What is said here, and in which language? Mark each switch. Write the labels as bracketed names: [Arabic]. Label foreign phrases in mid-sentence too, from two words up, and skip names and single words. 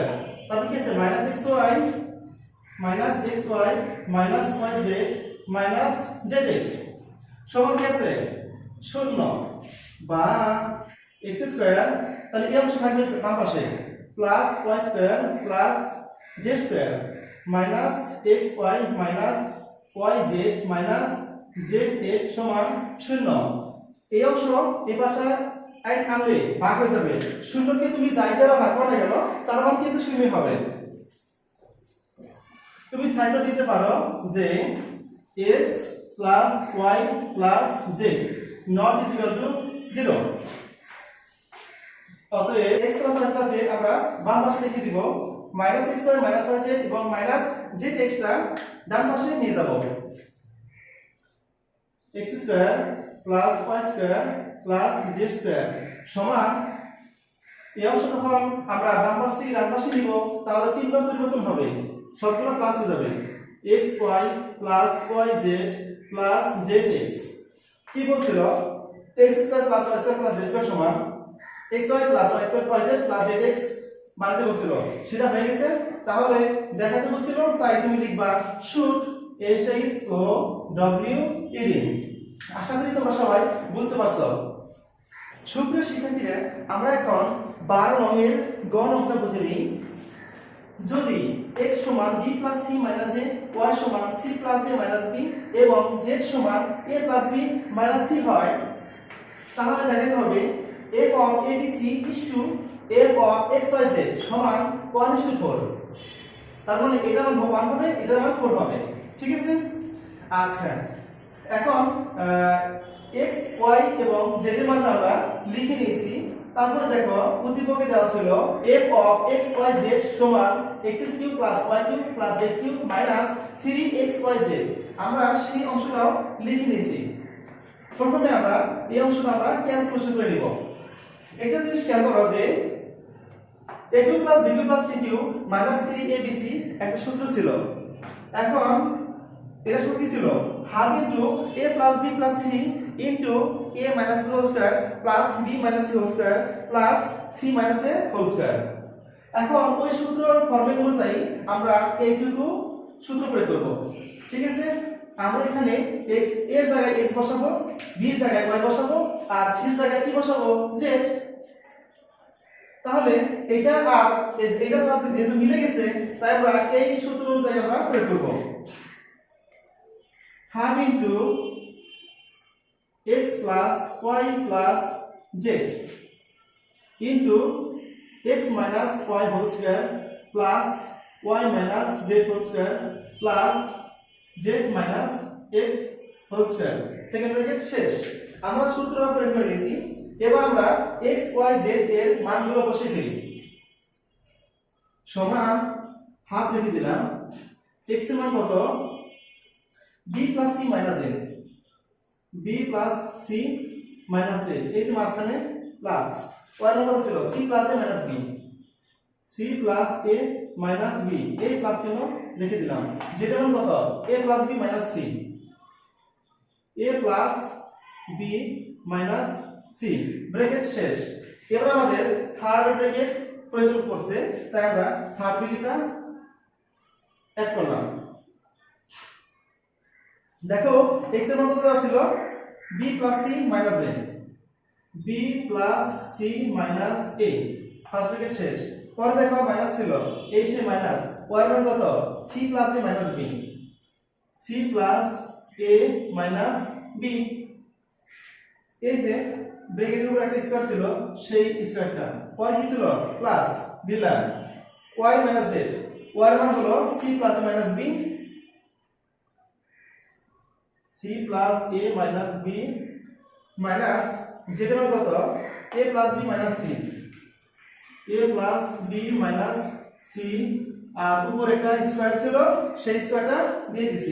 [Bangla] তারপর কি আছে -xy - yz সমান কি আছে 0 বা x², তাহলে এই অংশ থাকবে বাম পাশে [English] plus y² plus z square minus xy minus yz minus zx [Bangla] সমান 0। এই অংশ এই পাশে আনলে ভাগ হয়ে যাবে, 0 কে তুমি যাই দ্বারা ভাগ করো না কেন তার মান কিন্তু 0 হবে। তুমি সাইডে দিতে পারো যে [English] x plus y plus z not is equal to 0। [Bangla] অতএব [English] x plus y plus z [Bangla] আমরা বাম পাশে লিখে দিব, -xy -yz এবং -zx টা ডান পাশে নিয়ে যাব। [English] x² plus y² plus z [Bangla] স্কয়ার সমান, এই অংশ যখন আমরা বাম পাশ থেকে ডান পাশে নিব তাহলে চিহ্ন পরিবর্তন হবে, সবগুলো প্লাস হয়ে যাবে, [English] xy plus yz plus zx। [Bangla] কি বলছিল [English] x² plus y² plus z [Bangla] স্কয়ার সমান [English] xy plus y² plus z plus zx [Bangla] বানাতে বলছিল, সেটা হয়ে গেছে। তাহলে দেখাতে বলছিল, তাই তুমি লিখবা [English] should SHOWED। [Bangla] আশা করি তোমরা সবাই বুঝতে পারছো। সুপ্রিয় শিক্ষার্থীরা, আমরা এখন 12 নংয়ের গ নংটা বুঝে নিই। যদি x সমান [English] b plus c minus a, [Bangla] y সমান [English] c plus a minus b [Bangla] এবং z সমান [English] a plus b minus c [Bangla] হয়, তাহলে দেখাতে হবে [English] f of abc is to f of xyz [Bangla] সমান 1:4। তার মানে এটার মান 1 হবে, এটার মান 4 হবে। ঠিক আছে, আচ্ছা এখন x y এবং z এর মানটা আমরা লিখে নিয়েছি। তারপরে দেখো উদ্দীপকে দেওয়া ছিল [English] f of xyz [Bangla] সমান x³ + y³ + z³ - 3xyz। আমরা সেই অংশটাও লিখে নিয়েছি। প্রথমে আমরা এই অংশটা আমরা ক্যালকুলেশন করে নিব। একটা জিনিস খেয়াল করো যে a³ + b³ + c³ - 3abc একটা সূত্র ছিল। এখন এটা সূত্র কি ছিল? [English] half into a + b + c into a - b whole square plus b - c whole square plus c - a whole square. [Bangla] এখন ওই সূত্রের ফর্মুলা অনুযায়ী আমরা এইটুকু সূত্র প্রয়োগ করব। ঠিক আছে, আমরা এখানে x এর জায়গায় x বসাবো, b এর জায়গায় y বসাবো আর c এর জায়গায় কি বসাবো? z। তাহলে এটা আর এটা সাথে যেহেতু মিলে গেছে তাই আমরা এই সূত্র অনুযায়ী আমরা প্রয়োগ করব। [English] half into x plus y plus z into x minus y whole square plus y minus z whole square plus z minus x whole square। [Bangla] সেকেন্ড ব্র্যাকেট শেষ। আমরা সূত্রটা প্রয়োগ করে নিয়েছি। এবার আমরা x y z এর মানগুলো বসিয়ে ফেলি। সমান হাফ রেখে দিলাম। x এর মান কত? [English] b plus c minus a, b plus c minus a, [Bangla] এই যে মাঝখানে প্লাস y এর কত ছিল? [English] c plus a minus b, c plus a minus b, [Bangla] এই প্লাস চিহ্ন রেখে দিলাম। যেটা মান কত? [English] a plus b minus c, a plus b minus c, [Bangla] ব্র্যাকেট শেষ। এবার আমাদের থার্ড ব্র্যাকেট প্রয়োজন পড়ছে, তাই আমরা থার্ড ব্র্যাকেটটা অ্যাড করলাম। দেখো x এর মান কত দেওয়া ছিল? [English] b plus c minus a, b plus c minus a, [Bangla] ফার্স্ট ব্র্যাকেট শেষ। পরে দেখো মাইনাস ছিল, এই সে মাইনাস y এর মান কত? [English] c plus a minus b, c plus a minus b, [Bangla] এই যে ব্র্যাকেটের উপর একটা স্কয়ার ছিল সেই স্কয়ারটা, পরে কি ছিল? প্লাস দিলাম [English] y minus z, y [Bangla] এর মান হলো [English] c plus a minus b, c plus a minus b minus z [Bangla] এর মান কত? [English] a plus b minus c, a plus b minus c, [Bangla] আর উপর একটা স্কয়ার ছিল সেই স্কয়ারটা দিয়ে দিছি।